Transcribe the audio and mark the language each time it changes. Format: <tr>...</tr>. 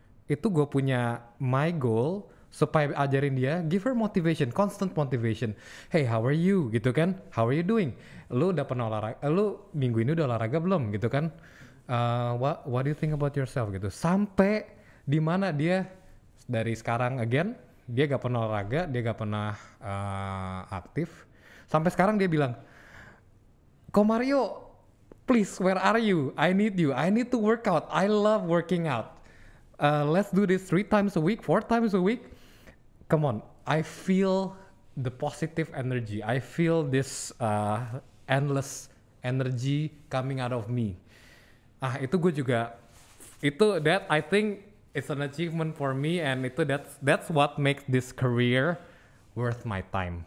<id>Itu gue punya</id> <en>my goal</en> <id>supaya ajarin dia,</id> <en>give her motivation, constant motivation. Hey, how are you?</en> <id>Gitu kan?</id> <en>How are you doing?</en> <id>Lu udah pernah olahraga? Lu minggu ini udah olahraga belum? Gitu kan?</id> <en>What do you think about yourself?</en> <id>Gitu. Sampai di mana dia dari sekarang again, dia gak pernah olahraga, dia gak pernah aktif. Sampai sekarang dia bilang, Ko Mario,</id> <en>please, where are you? I need you. I need to work out. I love working out. Let's do this 3 times a week, 4 times a week. Come on, I feel the positive energy. I feel this endless energy coming out of me.</en> <id>Itu gue juga,</id> <en>that I think it's an achievement for me, and that's what makes this career worth my time.</en>